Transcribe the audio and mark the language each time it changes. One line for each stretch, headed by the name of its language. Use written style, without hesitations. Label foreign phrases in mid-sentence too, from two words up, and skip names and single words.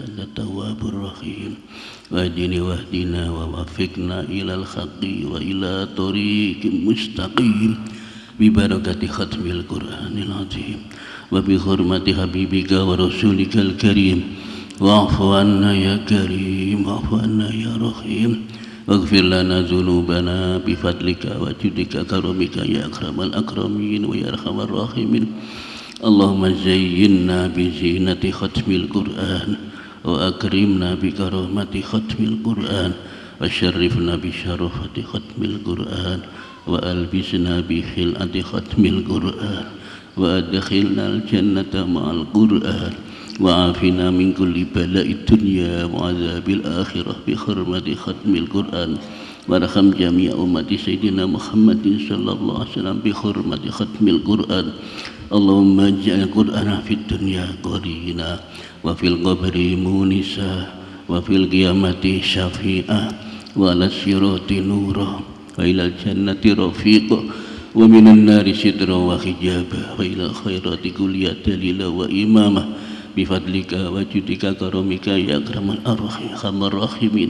Arabic: أنت التواب الرحيم واهدني واهدنا ووفقنا إلى الحق وإلى طريق مستقيم ببركة ختم القرآن العظيم وبحرمة حبيبك ورسولك الكريم واعف عنا يا كريم واعف عنا يا رحيم واغفر لنا ذنوبنا بفضلك وجودك كرمك يا أكرم الأكرمين ويا أرحم الراحمين. اللهم زيننا بزينة ختم القرآن وأكرمنا بكرامة ختم القرآن و وشرفنا بشرافة ختم القرآن وألبسنا بخلعة ختم القرآن وأدخلنا الجنة مع القرآن وعافنا من كل بلاء الدنيا وعذاب الآخرة بحرمة ختم القرآن وارحم جميع أمة سيدنا محمد صلى الله عليه وسلم بحرمة ختم القرآن. اللهم اجعل القرآن في الدنيا قرينا وفي القبر مؤنسا وفي القيامة شفيعا وعلى الصراط نورا وإلى الجنة رفيقا ومن النار سترا وحجابا وإلى الخيرات كل دليلا وإماما بفضلك وجودك كرمك يا أكرم أرحم الراحمين.